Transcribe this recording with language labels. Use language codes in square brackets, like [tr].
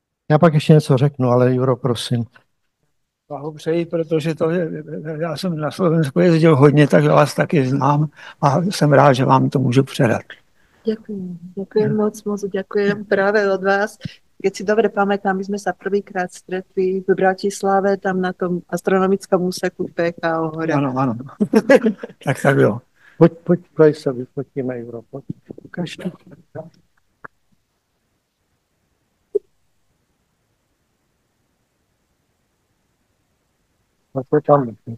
[cs] Já pak ještě něco řeknu, ale Juro, prosím. Blahopřeji, protože já jsem na Slovensku jezdil hodně, tak vás taky znám a jsem rád, že vám to můžu předat. [sk] Ďakujem moc, ďakujem práve od vás. Keď si dobre pamätám, my sme sa prvýkrát stretli v Bratislave, tam na tom astronomickom úseku PKO hore. [cs] Áno. Tak bylo. Pojď se, vyfotíme, Juro, pojď. [sk] Ukáž to. No to tam.